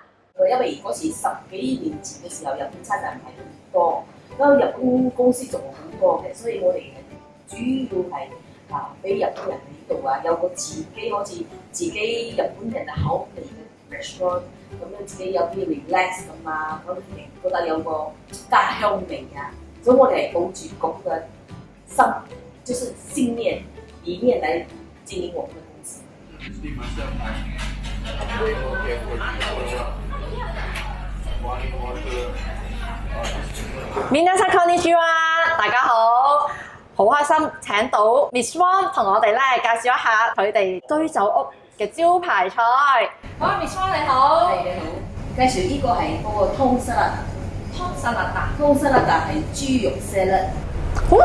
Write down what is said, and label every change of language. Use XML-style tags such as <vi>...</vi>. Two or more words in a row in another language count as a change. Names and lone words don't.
<yue>因為嗰時10幾年前嘅時候，日本餐廳唔係咁多，因為日本公司做好多嘅，所以我哋主要係俾日本人喺度有個自己好似自己日本人嘅口味嘅 restaurant， 咁樣自己有啲 relax 咁啊，咁覺得有個家鄉味啊，所以我哋係抱住咁嘅心，就是信念理念嚟經營我們嘅公司。</yue> <ja>皆さんこんにちは，</ja> <yue>大家好，好開心請到 Miss Wong 同我哋咧介紹一下佢哋居酒屋嘅招牌菜。好 ，Miss Wong 你好。係你好，介紹呢個係嗰個湯沙律。湯沙律係豬肉沙律，</yue>